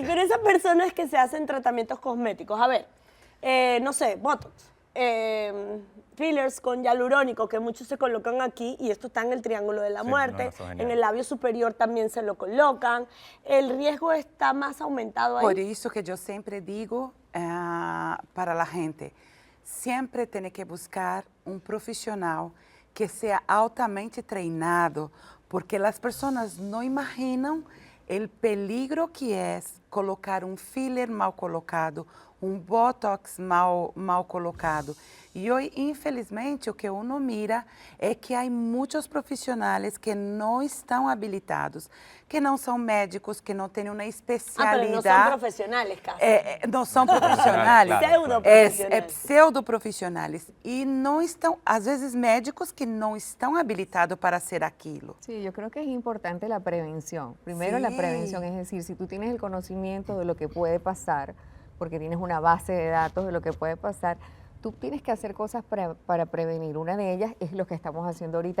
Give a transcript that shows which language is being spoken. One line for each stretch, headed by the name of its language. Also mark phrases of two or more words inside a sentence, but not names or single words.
Spanish: Sí, pero esas personas que se hacen tratamientos cosméticos, a ver, no sé, Botox, fillers con hialurónico, que muchos se colocan aquí, y esto está en el triángulo de la Sí, muerte, no, eso es en genial. el labio superior también se lo colocan, el riesgo está más aumentado ahí.
Portuguese: Por isso que eu sempre digo para a gente, sempre tem que buscar um profissional que seja altamente treinado, porque as pessoas não imaginam o peligro que é colocar um filler mal colocado, um botox mal colocado. E hoje, infelizmente, o que
Spanish: uno mira
Portuguese: é que há muitos profissionais que não estão habilitados, que não são médicos, que não têm uma
Spanish: pero
Portuguese: especialidade.
Spanish: no son profesionales casi.
Portuguese: Não são profissionais.
Spanish: Claro,
Portuguese: Pseudo-profissionais. É pseudo-profissionais. E não estão, às vezes, médicos que não estão habilitados para hacer aquilo.
Spanish: Sí, yo creo que es importante la prevención. Primero la Sí. prevención, es decir, si tú tienes el conocimiento de lo que puede pasar, porque tienes una base de datos de lo que puede pasar, tú tienes que hacer cosas para prevenir. Una de ellas es lo que estamos haciendo ahorita,